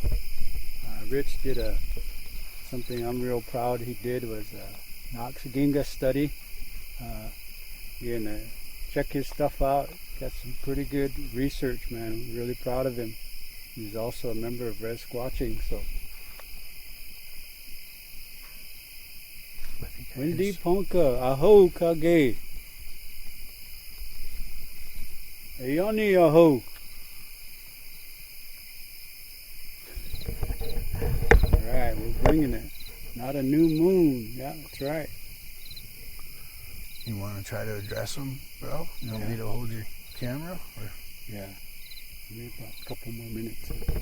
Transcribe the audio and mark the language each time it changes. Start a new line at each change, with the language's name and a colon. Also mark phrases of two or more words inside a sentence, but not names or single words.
English: Rich did something I'm real proud he did was a Knox Gigas study. You're gonna check his stuff out. Got some pretty good research, man. I'm really proud of him. He's also a member of Rez Squatching, so. Windy Ponka, aho kage. Ayani aho. Alright, we're bringing it. Not a new moon. Yeah, that's right. You want to try to address them, bro? You want me to hold your camera? Or? Yeah. Maybe about a couple more minutes.